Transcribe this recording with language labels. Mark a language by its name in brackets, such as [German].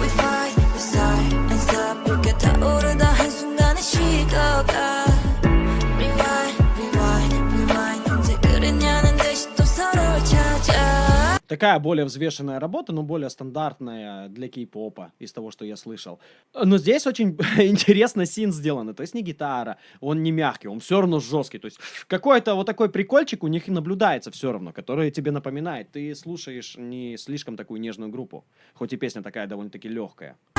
[English] We fight, we sigh and stop. [Korean] 이렇게 타오르다 한순간에 식어가. [English] Rewind, rewind, rewind. [Korean] 언제 그랬냐는 듯이 또 서로를 찾아. [Russian] Такая более взвешенная работа, но более стандартная для кей-попа, из того, что я слышал. Но здесь очень интересно синт сделано. То есть не гитара, он не мягкий, он все равно жесткий. То есть какой-то вот такой прикольчик у них и наблюдается все равно, который тебе напоминает. Ты слушаешь не слишком такую нежную группу, хоть и песня такая довольно-таки легкая.